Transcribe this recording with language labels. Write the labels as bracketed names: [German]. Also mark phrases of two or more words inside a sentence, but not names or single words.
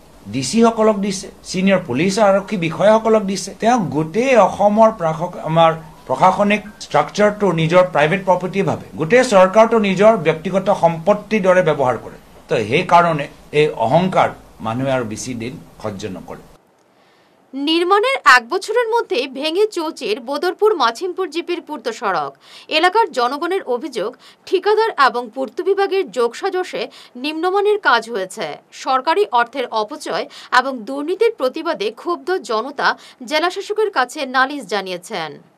[Assamese] ডিচিসকলক দিছে, ছিনিয়ৰ পুলিচ আৰক্ষী বিষয়াসকলক দিছে। তেওঁ গোটেই অসমৰ আমাৰ প্ৰশাসনিক ষ্ট্ৰাকচাৰটো নিজৰ [English] private property [Assamese] ভাবে, গোটেই চৰকাৰটো নিজৰ ব্যক্তিগত সম্পত্তিৰ দৰে ব্যৱহাৰ কৰে। তো সেইকাৰণে এই অহংকাৰ মানুহে আৰু বেছি দিন সহ্য নকৰে। [Bangla] নির্মাণের 1 বছরের মধ্যে ভেঙে চৌচির বদরপুর মাছিমপুর জিপির পূর্ত সড়ক এলাকার জনগণের অভিযোগ, ঠিকাদার এবং পূর্ত বিভাগের যোগসাজশে নিম্নমানের কাজ হয়েছে। সরকারি অর্থের অপচয় এবং দুর্নীতির প্রতিবাদে ক্ষুব্ধ জনতা জেলা শাসকের কাছে নালিশ জানিয়েছেন।